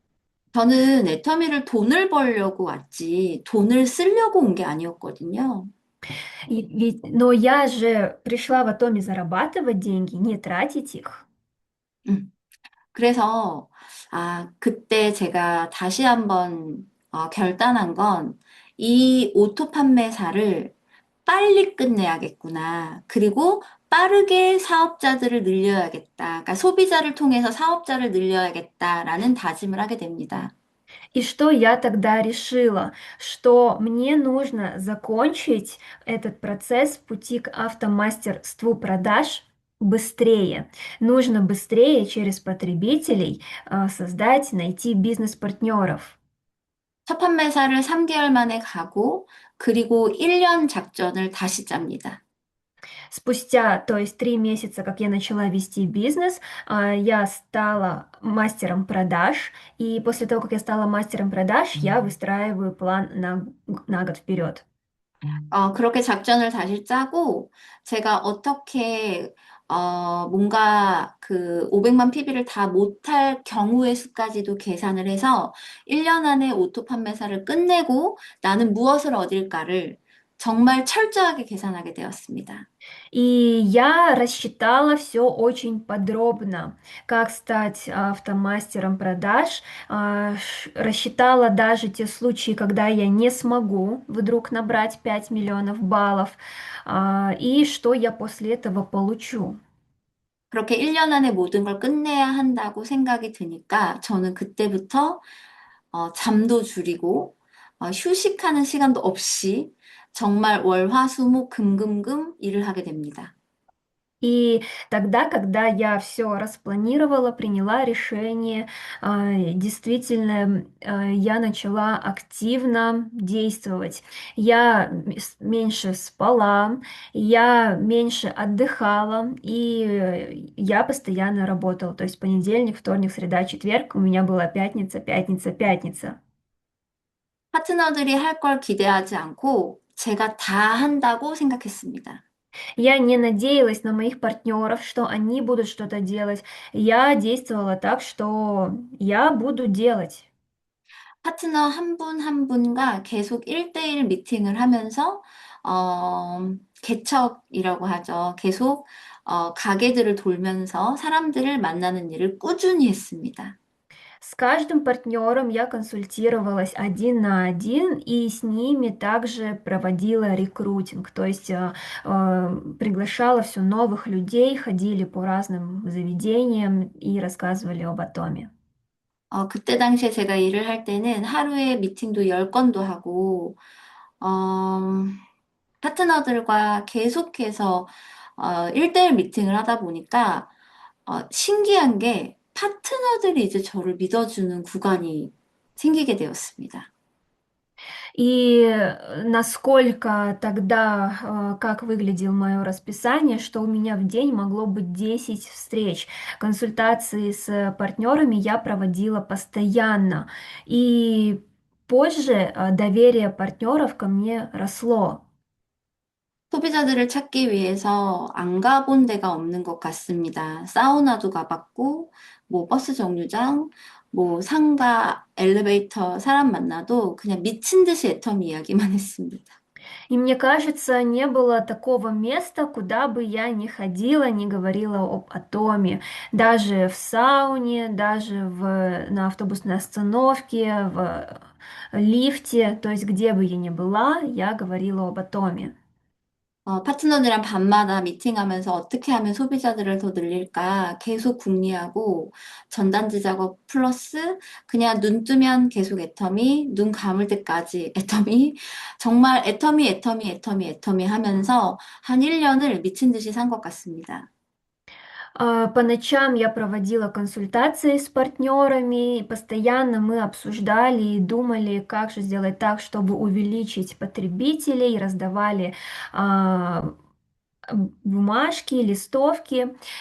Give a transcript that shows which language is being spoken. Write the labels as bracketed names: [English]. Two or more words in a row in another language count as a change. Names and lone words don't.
[Korean] 저는 애터미를 돈을 벌려고 왔지, 돈을 쓰려고 온 게 아니었거든요. [Russian] Но я же пришла в Атоме зарабатывать деньги, не тратить их. 음. [Korean] 그래서, 그때 제가 다시 한번 결단한 건 이 오토 판매사를 빨리 끝내야겠구나. к리고 빠르게 사업자들을 늘려야겠다. 그러니까 소비자를 통해서 사업자를 늘려야겠다라는 다짐을 하게 됩니다. [Russian] И что я тогда решила? Что мне нужно закончить этот процесс пути к автомастерству продаж быстрее. Нужно быстрее через потребителей создать, найти бизнес-партнеров. [Korean] 첫 판매사를 3개월 만에 가고, 그리고 1년 작전을 다시 짭니다. [Russian] Спустя, то есть 3 месяца, как я начала вести бизнес, я стала мастером продаж. И после того, как я стала мастером продаж, я выстраиваю план на год вперед. [Korean] 그렇게 작전을 다시 짜고, 제가 어떻게, 뭔가 그 500만 PB를 다 못할 경우의 수까지도 계산을 해서 1년 안에 오토 판매사를 끝내고 나는 무엇을 얻을까를 정말 철저하게 계산하게 되었습니다. [Russian] И я рассчитала все очень подробно, как стать автомастером продаж, рассчитала даже те случаи, когда я не смогу вдруг набрать 5 миллионов баллов, и что я после этого получу. [Korean] 그렇게 1년 안에 모든 걸 끝내야 한다고 생각이 드니까 저는 그때부터 잠도 줄이고 휴식하는 시간도 없이 정말 월, 화, 수, 목, 금, 금, 금 일을 하게 됩니다. [Russian] И тогда, когда я все распланировала, приняла решение, действительно, я начала активно действовать. Я меньше спала, я меньше отдыхала, и я постоянно работала. То есть понедельник, вторник, среда, четверг, у меня была пятница, пятница, пятница. [Korean] 파트너들이 할 걸 기대하지 않고 제가 다 한다고 생각했습니다. [Russian] Я не надеялась на моих партнеров, что они будут что-то делать. Я действовала так, что я буду делать. [Korean] 파트너 한 분 한 분과 계속 1대1 미팅을 하면서, 개척이라고 하죠. 계속, 가게들을 돌면서 사람들을 만나는 일을 꾸준히 했습니다. [Russian] С каждым партнером я консультировалась 1 на 1 и с ними также проводила рекрутинг, то есть приглашала все новых людей, ходили по разным заведениям и рассказывали об Атоме. [Korean] 그때 당시에 제가 일을 할 때는 하루에 미팅도 10건도 하고, 어, 파트너들과 계속해서 1대1 미팅을 하다 보니까 신기한 게 파트너들이 이제 저를 믿어주는 구간이 생기게 되었습니다. [Russian] И насколько тогда, как выглядело мое расписание, что у меня в день могло быть 10 встреч. Консультации с партнерами я проводила постоянно. И позже доверие партнеров ко мне росло. [Korean] 소비자들을 찾기 위해서 안 가본 데가 없는 것 같습니다. 사우나도 가봤고, 뭐 버스 정류장, 뭐 상가, 엘리베이터, 사람 만나도 그냥 미친 듯이 애터미 이야기만 했습니다. [Russian] И мне кажется, не было такого места, куда бы я не ходила, не говорила об атоме. Даже в сауне, даже на автобусной остановке, в лифте, то есть где бы я ни была, я говорила об атоме. [Korean] 파트너들이랑 밤마다 미팅하면서 어떻게 하면 소비자들을 더 늘릴까 계속 궁리하고 전단지 작업 플러스 그냥 눈 뜨면 계속 애터미, 눈 감을 때까지 애터미, 정말 애터미, 애터미, 애터미, 애터미 하면서 한 1년을 미친 듯이 산 것 같습니다. [Russian] По ночам я проводила консультации с партнерами, и постоянно мы обсуждали и думали, как же сделать так, чтобы увеличить потребителей, раздавали а, бумажки, листовки.